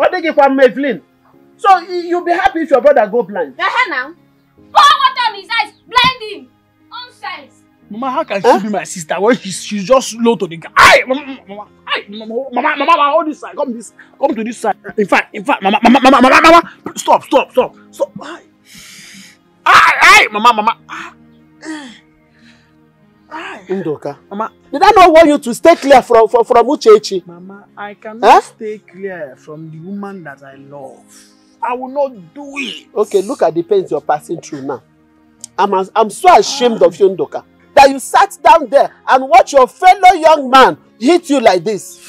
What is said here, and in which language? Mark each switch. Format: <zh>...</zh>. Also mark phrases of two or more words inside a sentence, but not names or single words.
<en>What they give one Evelyn? So you'll be happy if your brother go blind. Now. Pour water on his eyes, blind him. Nonsense. Mama, how can she be my sister when she's just low to the guy? Mama, hold this side. Come to this side. In fact, Mama, stop. Mama. Ndoka, Mama, did I not want you to stay clear from Uchechi? Mama, I cannot stay clear from the woman that I love. I will not do it. Okay, look at the pains you're passing through now. I'm so ashamed of you, Ndoka, that you sat down there and watch your fellow young man hit you like this.</en>